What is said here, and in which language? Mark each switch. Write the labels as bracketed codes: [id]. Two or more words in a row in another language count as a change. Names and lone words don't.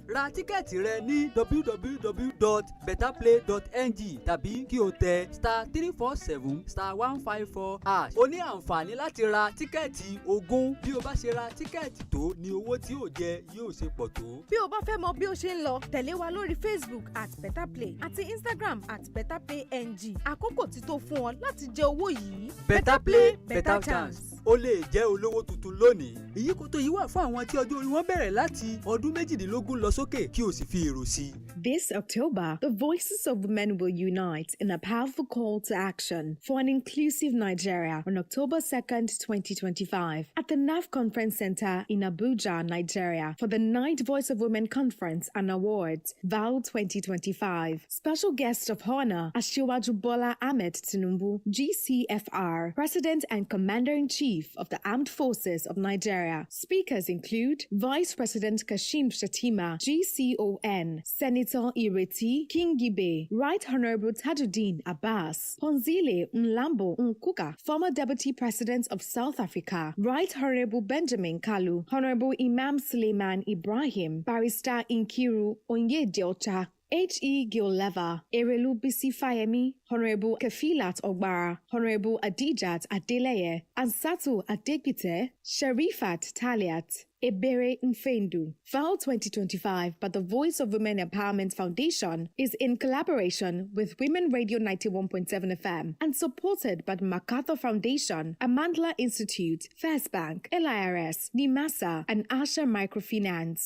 [yo] ra tíkẹ́ẹ̀tì rẹ ní www.betterplay.ng tàbí kí o tẹ *347*154#. o ní àǹfààní láti ra tíkẹ́ẹ̀tì 20 bí o bá ṣe ra tíkẹ́ẹ̀tì tó ní owó tí o jẹ yóò ṣe pọ̀ tó. bí o bá fẹ́ mọ bí o ṣe ń lọ tẹ̀lé wa lórí Facebook @betterplay àti Instagram @betterplayng. àkókò ti tó fún ọ láti jẹ owó yìí. [en] better play better chance. [yo] o lè jẹ́ olówó tuntun lónìí. ìyíkòtò yìí wà fún àwọn tí ọjọ́ orí wọn bẹ̀rẹ̀ láti ọdún 18 lọ sókè kí o sì fi èrò sí i. [en] This October, the voices of women will unite in a powerful call to action for an inclusive Nigeria on October 2nd, 2025, at the NAF Conference Center in Abuja, Nigeria, for the 9th Voice of Women Conference and Awards, VAL 2025. Special guest of honor, Asiwaju Bola Ahmed Tinubu, GCFR, President and Commander-in-Chief of the Armed Forces of Nigeria. Speakers include Vice President Kashim Shettima, GCON, Senator Ireti Kingibe, Right Honorable Tajuddin Abbas, Ponzile Nlambo Nkuka, former Deputy President of South Africa, Right Honorable Benjamin Kalu, Honorable Imam Suleiman Ibrahim, Barrister Inkiru Onyedeocha, H.E. Gileva, Erelu Bisi Fayemi, Honorable Kafilat Ogbara, Honorable Adijat Adeleye, Ansatu Adegbite, Sharifat Taliat, Ebere Mfendu. VAL 2025 by the Voice of Women Empowerment Foundation is in collaboration with Women Radio 91.7 FM and supported by the MacArthur Foundation, Amandla Institute, First Bank, LIRS, NIMASA, and Asha Microfinance.